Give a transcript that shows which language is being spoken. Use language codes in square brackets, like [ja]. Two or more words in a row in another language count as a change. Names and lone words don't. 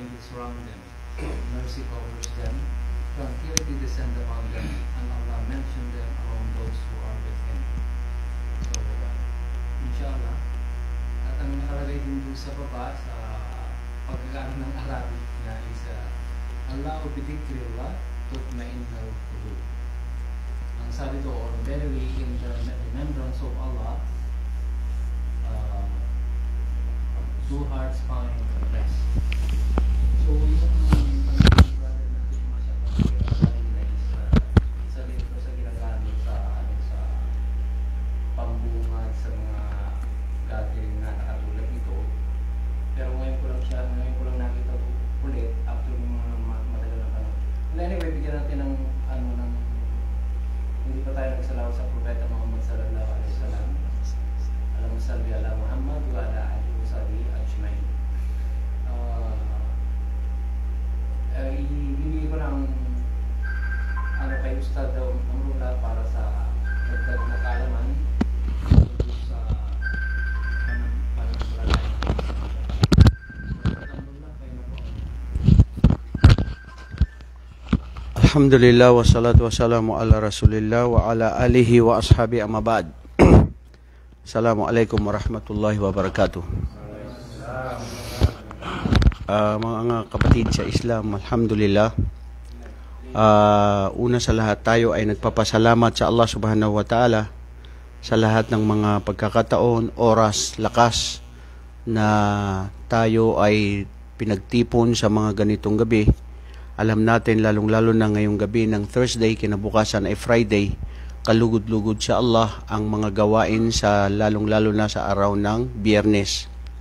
[en] surround them. Mercy covers them. Tranquility descend upon them, and Allah mentioned them among those who are with Him. So, inshallah, [tl] at ang nakalagay din doon sa baba, sa pagkakaan ng Arabic na is, [ar] ألا بذكر الله تطمئن القلوب. [tl] Ang sabi doon, [en] verily in the remembrance of Allah, two hearts find rest. So, [tl] yung brother natin yung masyadong na is, isa din ito sa ginagamit sa pambungad sa mga gathering na nakatulad nito. Pero ngayon ko lang nakita ulit after ng mga matagal na panahon. Anyway, bigyan natin ng hindi pa tayo nagsalaw sa Propeta Muhammad [ar] صلى الله عليه وسلم. اللهم صل على محمد وعلى آله وصحبه أجمعين. [tl] Ibigay ko ng kay Ustad Amrullah para sa dagdag na kaalaman sa pananampalataya. [ar] الحمد لله والصلاة والسلام على رسول الله وعلى آله وأصحابه أما بعد. السلام عليكم ورحمة الله وبركاته. [tl] Mga kapatid sa Islam, alhamdulillah, una sa lahat tayo ay nagpapasalamat sa Allah [ar] سبحانه وتعالى [tl] sa lahat ng mga pagkakataon, oras, lakas na tayo ay pinagtipon sa mga ganitong gabi. Alam natin lalong-lalo na ngayong gabi ng Thursday, kinabukasan ay Friday, kalugod-lugod sa Allah ang mga gawain sa lalong-lalo na sa araw ng Biyernes.